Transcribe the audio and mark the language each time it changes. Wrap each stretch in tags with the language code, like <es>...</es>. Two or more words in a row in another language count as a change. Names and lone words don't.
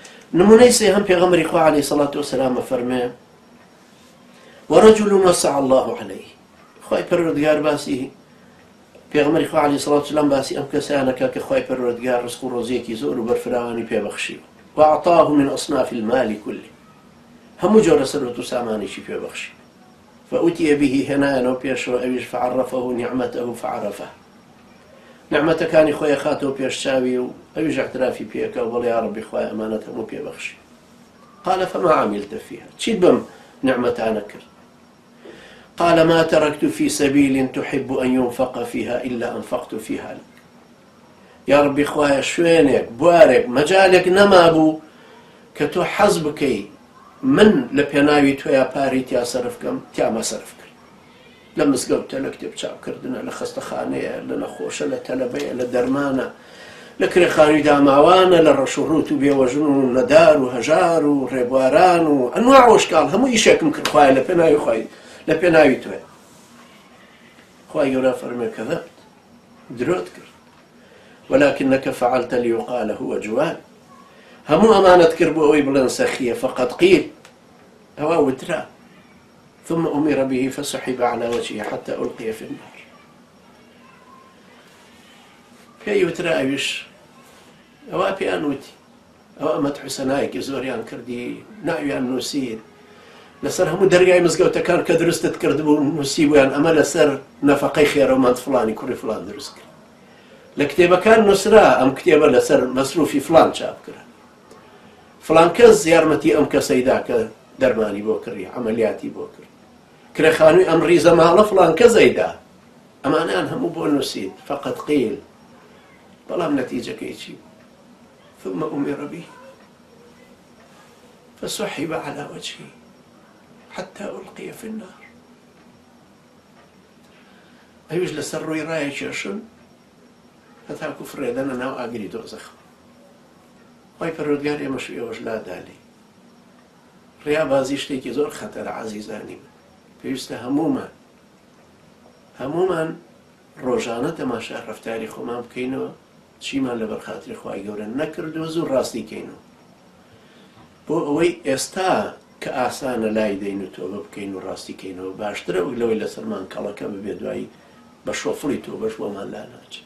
<ckb>نمونەی سێهەم پێغەمبەری خوا</ckb> <ar>عەلەیهی سەڵات وەسەلام</ar> <ckb>فەرمێ</ckb> <ar>وەرەجولٌ وەسع الله عەلەیه،</ar> <ckb>خوای پەروەردگار باسی پێغەمبەری خوا</ckb> <ar>عەلەیهی سەڵات وەسەلام</ar> <ckb>باسی ئەم کەسانەکە کە خوای پەروەردگار ڕزق و ڕۆزیەکی زۆر و بەرفراوانی پێبەخشیوە</ckb> <ar>وأعطاه من أصناف المال كله،</ar> <ckb>هەموو جۆرە سەرۆت و سامانێکی پێبەخشی.</ckb> <ar>فأوتي به</ar> <ckb>هێنایەنەوە پێشەوە ئەویش</ckb> <ar>فعرفه نعمته فعرفه،</ar> <ckb>نعمەتەکانی خۆی خاتەوە پێش چاوی و ئەویش اعترافی پێکە و بەڵێ</ckb> <ar>یا ڕەبی</ar> <ckb>خوای ئەمانەت هەموو پێبەخشی.</ckb> <ar>قال فما عملت فيها،</ar> <ckb>چیت بەم نعمەتانە کرد؟</ckb> <ar>قال ما تركت في سبيل تحب أن ينفق فيها إلا أنفقت فيها لك. يا ربي</ar> <ckb>خوایە شوێنێک بوارێک مەجالێک نەمابوو کە تۆ حەز بکەی من لە پێناوی تۆیا پارەی تیا سەرف بکەم تیا مەسەرف کرد. لە مزگەوتە، لە کتێب چاپکردنە، لە خەستەخانەیە، لە نەخۆشە، لە تەلەبەیە، لە دەرمانە، لە کرێخانووی داماوانە، لە ڕەشوڕوت و بێوەژن و نەدار و هەژار و ڕێبواران و</ckb> <ar>ئەنواع وشکال</ar> <ckb>هەموو ئیشێکم کرد خوایە لە پێناوی خۆی، لە پێناوی تۆیە. خوای گەورە فەرمێ کەذەبت، درۆت کرد.</ckb> <ar>ولكنك فعلت ليقال هو جواد،</ar> <ckb>هەموو ئەمانەت کرد بۆ ئەوەی بڵێن سەخیە،</ckb> <ar>فقط قیل</ar> <ckb>ئەوە وترا.</ckb> <ar>ثم أمر به فسحب على وجهه حتى ألقي في النار.</ar> <ckb>پێی وترا ئەویش ئەوە پێیان وتی، ئەوە ئەمەد حوسەنایەکی زۆریان کردی، ناویان نووسید لەسەر هەموو دەرگای مزگەوتەکان کە دروستت کردبوو نووسی بوویان ئەمە لەسەر نەفەقەی خێرەومەند فڵانی کوڕی فڵان دروست کرد. لە کتێبەکان نووسرا ئەم کتێبە لەسەر مەسروفی فڵان چاپکرا، فڵان کەس یارمەتی ئەم کەسەیدا کە دەرمانی بۆ کردی، عەمەلیاتی بۆ کرد، کرێخانووی ئەم ڕیزە ماڵە فڵان کەسەیدا. ئەمانیان هەموو بۆ نووسید،</ckb> <ar>فقط قیل.</ar> <ckb>بەڵام نەتیجەکەی چی؟</ckb> <ar>ثم أمر به فسحب على وجهه حتى ألقي في النار.</ar> <ckb>ئەویش لەسەر ڕووی ڕایە کێشن هەتاکو فرێدەنە ناو ئاگری دۆزەخ. خوای پەروەردگار ئێمەش ئێوەش لادالی. ڕیابازی شتێکی زۆر خەتەرە عەزیزانی من. پێویستە هەموومان ڕۆژانە تەماشا ڕەفتاری خۆمان بکەینەوە چیمان لەبەر خاتری خوای گەورە نەکردووە زوو ڕاستی کەینەوە، بۆ ئەوەی ئێستا کە ئاسانە لای دەین و تۆبە بکەین و ڕاستی کەینەوە باشترە وەک لەوەی لەسەرمان کەڵەکە ببێ دوایی بە شۆفڵی تۆبەش بۆمان لا ناچێت.</ckb>